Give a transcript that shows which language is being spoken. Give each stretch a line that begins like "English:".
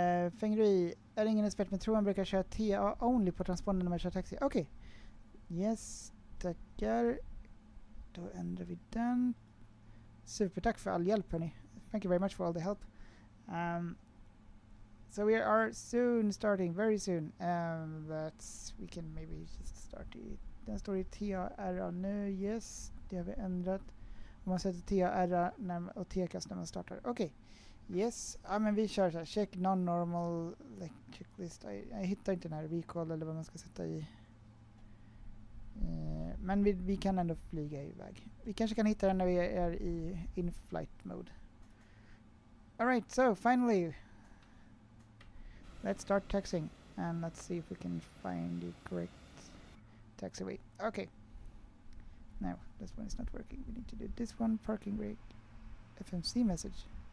Swedish: Fingeri är ingen expert men tror han brukar köra TA only på transpondern när man kör taxi. Okej. Yes, tackar. Då ändrar vi den. Supertack för all hjälp hörni.
English: Thank you very much for all the help. So we are soon starting, very soon. We can maybe just start it.
Swedish: Den står i TARA nu, yes. Det har vi ändrat. Om man sätter TARA och TKAS när man startar. Okej. Yes, men vi kör så här.
English: Check non-normal checklist.
Swedish: Jag hittar inte den här recall eller vad man ska sätta i. Men vi kan ändå flyga iväg. Vi kanske kan hitta den när vi är i in-flight mode.
English: Alright, so finally let's start taxiing and let's see if we can find the correct taxiway. Okay. No, this one is not working. We need to do this one. Parking brake. FMC message.